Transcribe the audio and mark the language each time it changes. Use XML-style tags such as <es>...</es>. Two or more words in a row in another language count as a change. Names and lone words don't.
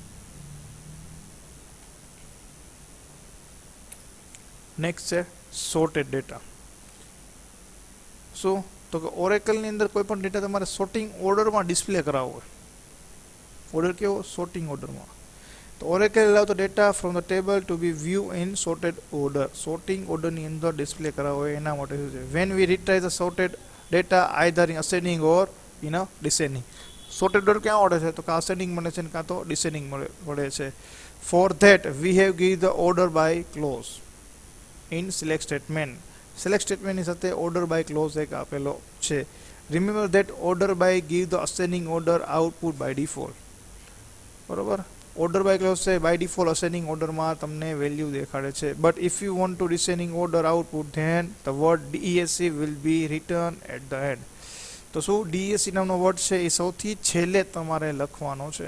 <gu>નેક્સ્ટ છે</gu> <en>sorted data.</en> <gu>શું? તો કે ઓરેકલની અંદર કોઈ પણ ડેટા તમારે સોર્ટિંગ ઓર્ડરમાં ડિસ્પ્લે કરાવવો હોય. ઓર્ડર કેવો? સોર્ટિંગ ઓર્ડરમાં.</gu> <en>તો ઓરેકલ allow the data from the table to be viewed in sorted order.</en> <gu>સોર્ટિંગ ઓર્ડરની અંદર ડિસ્પ્લે કરાવવો હોય એના માટે શું છે?</gu> <en>when we retrieve the sorted data either in ascending or in a descending.</en> <gu>સોર્ટેડ ઓર્ડર ક્યાં મળે છે? તો કે ascending મળે છે કાં તો descending મળે છે.</gu> <en>for that we have give the order by clause in select statement. select statement</en> <gu>ની સાથે</gu> <en>order by clause</en> <gu>એક આપેલો છે.</gu> <en>remember that order by give the ascending order output by default.</en> <gu>બરોબર?</gu> <en>order by clause</en> <gu>છે</gu> <en>by default ascending</en> <gu>ઓર્ડરમાં તમને વેલ્યુ દેખાડે છે.</gu> <en>but if you want to descending order output then the word DESC will be return at the end.</en> <gu>તો શું DESC નામનો વર્ડ છે એ સૌથી છેલ્લે તમારે લખવાનો છે.</gu>